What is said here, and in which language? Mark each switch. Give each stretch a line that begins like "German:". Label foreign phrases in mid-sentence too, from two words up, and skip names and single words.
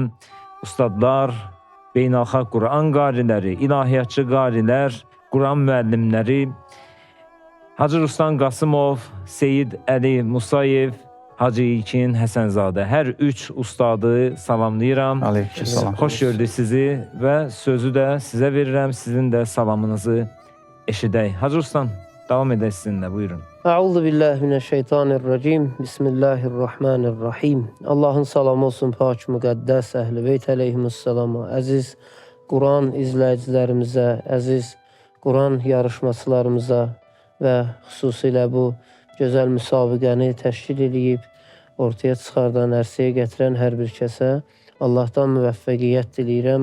Azerbaijani: Ustadlar, beynəlxalq Quran qariləri, ilahiyyatçı qarilər, Quran müəllimləri, Hacı Ruslan Qasımov, Seyid Əli Musayev, Hacı İlkin Həsənzadə. Hər üç ustadı salamlayıram. Aleykümselam. Xoş gördük sizi və sözü də sizə verirəm. Sizin də salamınızı eşidək. Hacı Ruslan, davam edək sizinlə, buyurun.
Arabic: أعوذ بالله من الشيطان الرجيم. بسم الله الرحمن الرحيم.
Azerbaijani: Allahın salamı olsun pak müqəddəs Əhl-i Beyt əleyhimussalamə. Əziz Quran izləyicilərimizə, əziz Quran yarışmacılarımıza və xüsusilə bu gözəl müsabiqəni təşkil edib, ortaya çıxardan, ərsəyə gətirən hər bir kəsə Allahdan müvəffəqiyyət diləyirəm.